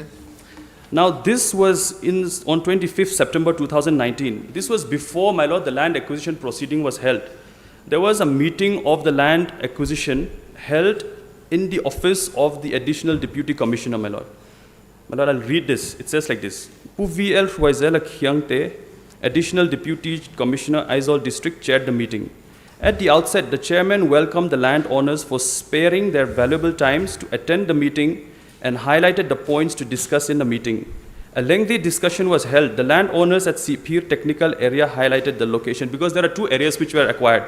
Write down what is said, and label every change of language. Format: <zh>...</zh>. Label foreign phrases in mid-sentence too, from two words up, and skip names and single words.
<en>Now, this was on 25th September 2019. This was before, my lord, the land acquisition proceeding was held. There was a meeting of the land acquisition held in the office of the additional deputy commissioner, my lord. My lord, I'll read this. It says like this. PVL Huaizela Kyangte, additional deputy commissioner, Aizol district, chaired the meeting. At the outset, the chairman welcomed the landowners for sparing their valuable times to attend the meeting and highlighted the points to discuss in the meeting. A lengthy discussion was held. The landowners at Sipir technical area highlighted the location because there are 2 areas which were acquired.</en>